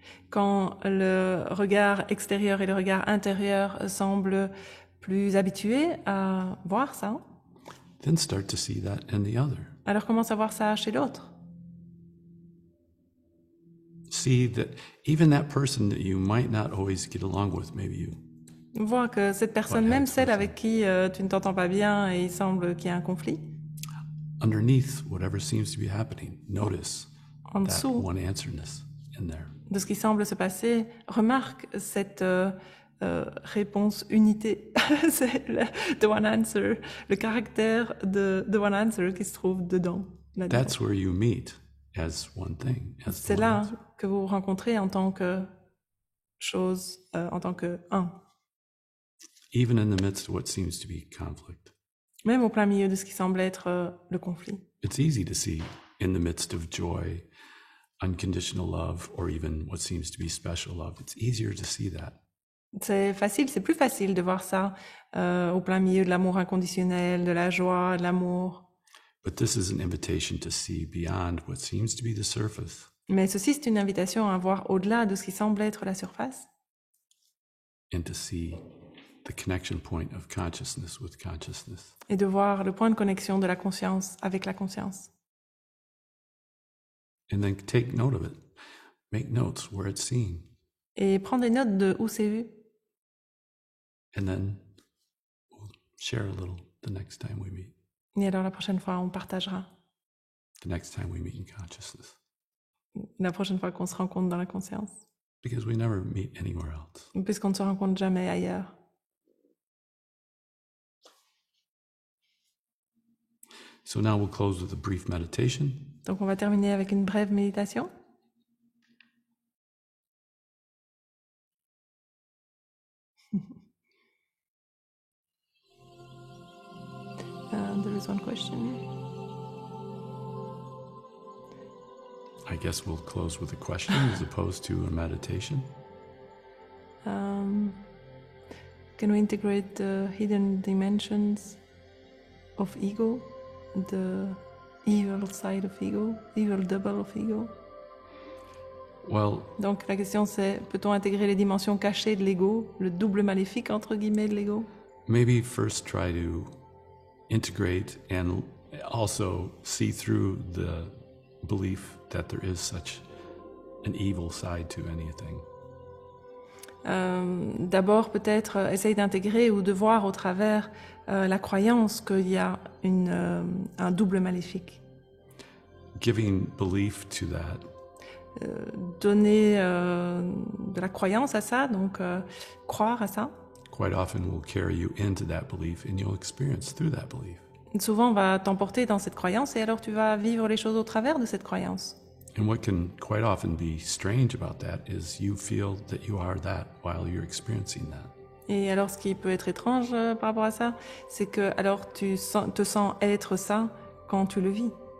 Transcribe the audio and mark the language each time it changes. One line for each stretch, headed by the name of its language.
French: quand le regard extérieur et le regard intérieur semblent plus habitués à voir ça,
English: then start to see that in the other.
French: alors commence à voir ça chez l'autre.
English: See that even that person that you might not always get along with, maybe you
French: Vois que cette personne, même celle avec qui tu ne t'entends pas bien et il semble qu'il y a un conflit,
English: underneath whatever seems to be happening, notice
French: en
English: that
French: dessous
English: one answerness in there.
French: de ce qui semble se passer, remarque cette réponse unité, c'est
English: the one answer,
French: le caractère de the one answer qui se trouve dedans. là-dedans.
English: That's where you meet as one thing. As
French: C'est
English: one
French: là
English: answer.
French: que vous vous rencontrez en tant que chose, en tant que un.
English: Even in the midst of what seems to be conflict.
French: Même au plein milieu de ce qui semble être le conflit.
English: It's easy to see in the midst of joy, unconditional love, or even what seems to be special love. It's easier to see that.
French: C'est facile, c'est plus facile de voir ça au plein milieu de l'amour inconditionnel, de la joie, de l'amour.
English: But this is an invitation to see beyond what seems to be the surface
French: Mais ceci, c'est une invitation à voir au-delà de ce qui semble être la surface
English: and to see the connection point of consciousness with consciousness.
French: et de voir le point de connexion de la conscience avec la conscience.
English: And then take note of it. Make notes where it's seen.
French: Et prendre des notes de où c'est vu.
English: And then we'll share a little the next time we meet.
French: Et alors la prochaine fois, on partagera.
English: The next time we meet in consciousness.
French: La prochaine fois qu'on se rencontre dans la conscience.
English: Because we never meet anywhere else.
French: Puisqu'on ne se rencontre jamais ailleurs.
English: So now we'll close with a brief meditation.
French: Donc on va terminer avec une brève méditation.
English: There is one question. I guess we'll close with a question as opposed to a meditation. Can we integrate the hidden dimensions of ego, the evil side of ego, evil double of ego? Well,
French: Donc la question c'est, peut-on intégrer les dimensions cachées de l'ego, le double maléfique entre guillemets de l'ego?
English: maybe first try to integrate and also see through the belief that there is such an evil side to anything.
French: D'abord peut-être essayer d'intégrer ou de voir au travers la croyance qu'il y a un double maléfique.
English: Giving belief to that
French: Donner de la croyance à ça, donc croire à ça,
English: quite often will carry you into that belief and you'll experience through that belief.
French: souvent va t'emporter dans cette croyance et alors tu vas vivre les choses au travers de cette croyance.
English: And what can quite often be strange about that is you feel that you are that while you're experiencing that.
French: Et alors ce qui peut être étrange par rapport à ça, c'est que alors te sens être ça quand tu le vis.